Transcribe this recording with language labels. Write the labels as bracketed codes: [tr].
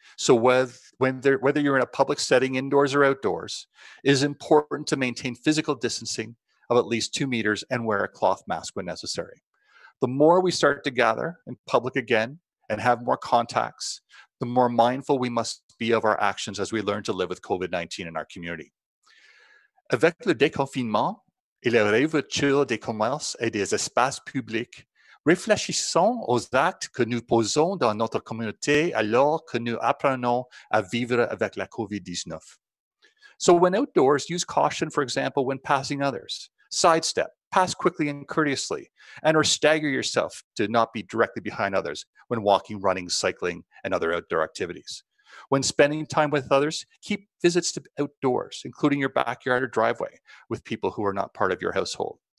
[en] So whether you're in a public setting, indoors or outdoors, it is important to maintain physical distancing of at least 2 meters and wear a cloth mask when necessary. The more we start to gather in public again and have more contacts, the more mindful we must be of our actions as we learn to live with COVID-19 in our community. [fr] Avec le déconfinement et la réouverture des commerces et des espaces publics, réfléchissons aux actes que nous posons dans notre communauté alors que nous apprenons à vivre avec la COVID-19. [en] So when outdoors, use caution, for example, when passing others. Sidestep, pass quickly and courteously, and or stagger yourself to not be directly behind others when walking, running, cycling, and other outdoor activities. When spending time with others, keep visits to outdoors, including your backyard or driveway, with people who are not part of your household.